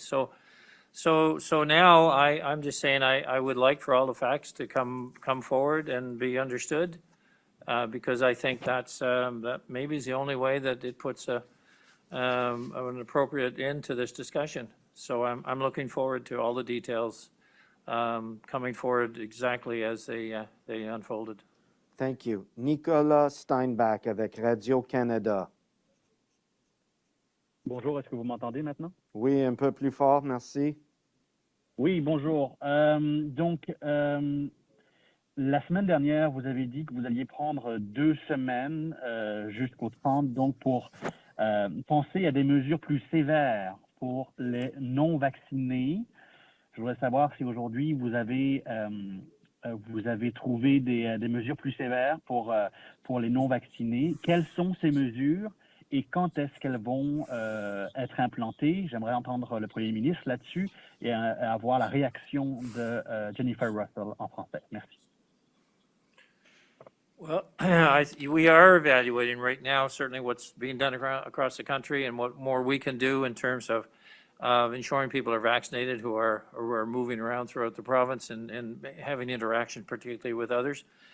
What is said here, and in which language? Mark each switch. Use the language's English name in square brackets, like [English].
[English] So now I'm just saying I would like for all the facts to come forward and be understood, because I think that maybe is the only way that it puts an appropriate end to this discussion. So I'm looking forward to all the details coming forward exactly as they unfolded. Thank you. [French] Nicolas Steinbach avec Radio-Canada. Bonjour, est-ce que vous m'entendez maintenant? Oui, un peu plus fort, merci. Oui, bonjour. La semaine dernière, vous avez dit que vous alliez prendre 2 semaines jusqu'au 30, donc pour penser à des mesures plus sévères pour les non-vaccinés. Je voudrais savoir si aujourd'hui vous avez trouvé des mesures plus sévères pour les non-vaccinés. Quelles sont ces mesures et quand est-ce qu'elles vont être implantées? J'aimerais entendre le Premier ministre là-dessus et avoir la réaction de Jennifer Russell en français. Merci. [English] Well, we are evaluating right now certainly what's being done across the country and what more we can do in terms of ensuring people are vaccinated who are moving around throughout the province and having interaction, particularly with others.